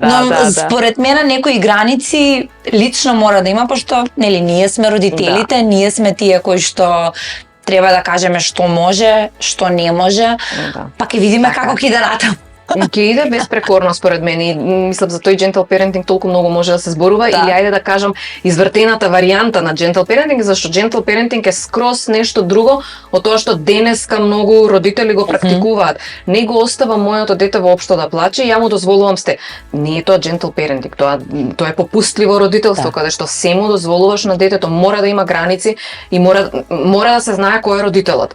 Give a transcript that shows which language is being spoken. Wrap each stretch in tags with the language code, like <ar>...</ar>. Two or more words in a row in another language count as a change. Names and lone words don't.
<mk>Но според мене некои граници лично мора да има, пошто нели ние сме родителите, ние сме тие кои што треба да кажеме што може, што не може, па ќе видиме како ќе иде натаму. Ќе иде безпрекорно според мене. Мислам за тој</mk> <en>gentle parenting</en> <mk>толку многу може да се зборува, или ајде да кажам извртената варијанта на</mk> <en>gentle parenting,</en> <mk>зашто</mk> <en>gentle parenting</en> <mk>е скроз нешто друго од тоа што денеска многу родители го практикуваат. Не го остава моето дете воопшто да плаче, ја му дозволувам сте. Не е тоа</mk> <en>gentle parenting,</en> <mk>тоа е попустливо родителство, каде што се му дозволуваш на детето, мора да има граници и мора да се знае кој е родителот.</mk>